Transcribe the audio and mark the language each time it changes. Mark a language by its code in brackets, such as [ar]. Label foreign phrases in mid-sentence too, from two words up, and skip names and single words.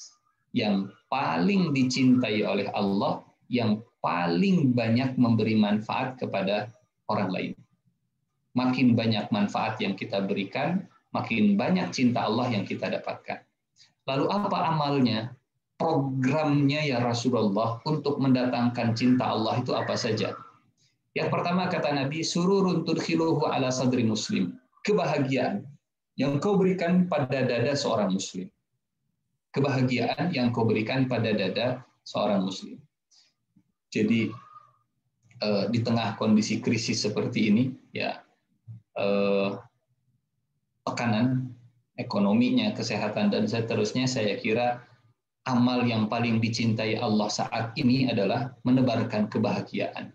[id] Yang paling dicintai oleh Allah, yang paling banyak memberi manfaat kepada orang lain. Makin banyak manfaat yang kita berikan, makin banyak cinta Allah yang kita dapatkan. Lalu apa amalnya? Programnya ya Rasulullah untuk mendatangkan cinta Allah itu apa saja? Yang pertama kata Nabi, [ar] سرور تدخله على صدر مسلم. [id] Kebahagiaan yang kau berikan pada dada seorang muslim. Kebahagiaan yang kau berikan pada dada seorang muslim. Jadi di tengah kondisi krisis seperti ini, ya, tekanan ekonominya, kesehatan, dan seterusnya, saya kira amal yang paling dicintai Allah saat ini adalah menebarkan kebahagiaan.